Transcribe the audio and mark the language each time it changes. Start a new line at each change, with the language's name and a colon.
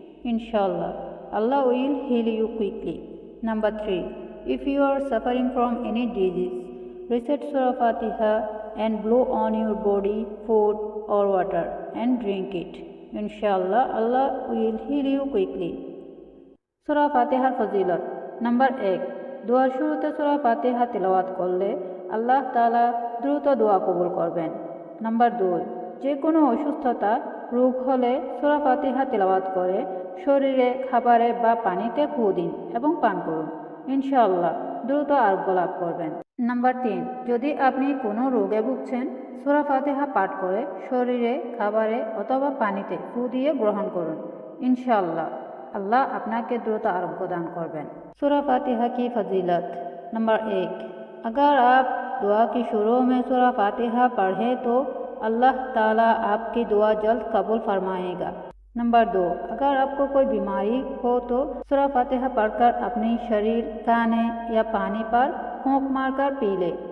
English: Inshallah, Allah will heal you quickly. Number 3. If you are suffering from any disease, recite Surah Fatiha and blow on your body, food or water and drink it. Inshallah, Allah will heal you quickly.
Bangla: সূরা ফাতিহার ফজিলত। Number 1, দোয়ার শুরুতে সূরা ফাতিহা তিলাওয়াত করলে আল্লাহ তাআলা দ্রুত দোয়া কবুল করবেন। নাম্বার 2, যে কোনো অসুস্থতা রোগ হলে সূরা ফাতিহা তিলাওয়াত করে শরীরে, খাবারে বা পানিতে ফু দিন এবং পান করুন। ইনশাআল্লাহ দ্রুত আরোগ্য লাভ করবেন। নাম্বার 3, যদি আপনি কোনো রোগে ভুগছেন, সূরা ফাতিহা পাঠ করে শরীরে, খাবারে অথবা পানিতে ফু দিয়ে গ্রহণ করুন। ইনশাআল্লাহ अल्लाह আপনাকে দ্রুত
Hindi: आरोग्य दान
Bangla: করবেন।
Hindi: सूरा फातिहा की फजीलत। नंबर 1, अगर आप दुआ की शुरू में सूरा फातिहा पढ़ें तो अल्लाह ताला आपकी दुआ जल्द कबूल फरमाएगा। नंबर 2, अगर आपको कोई बीमारी हो तो सूरा फातिहा पढ़कर अपने शरीर, खाने या पानी पर फूंक मारकर पी ले।